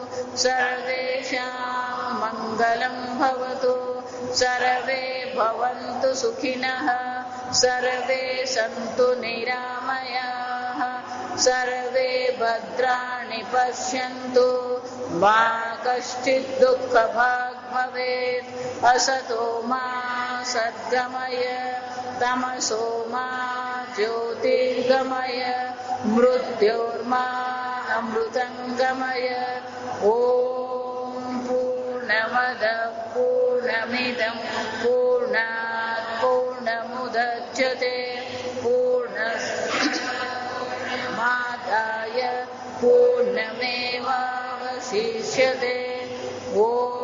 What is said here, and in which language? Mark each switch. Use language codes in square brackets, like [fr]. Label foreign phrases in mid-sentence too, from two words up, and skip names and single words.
[sa] સર્વેષાં મંગલં ભવતુ સર્વે ભવन्तુ સુખિનઃ સર્વે સन्तુ નિરામયાઃ સર્વે ભદ્રાણિ પશ્યन्तુ મા કશ્ચિत् દુઃખભાગ્ ભવેत्. અસતો મા સદ્ગમય તમસો મા જ્યોતિર્ગમય મૃત્યોર્મા अमृतंगमय। ओम पूर्णमद पूर्णमिदं पूर्णात् पूर्णमुदच्यते पूर्णमादाय पूर्णमेवावशिष्यते।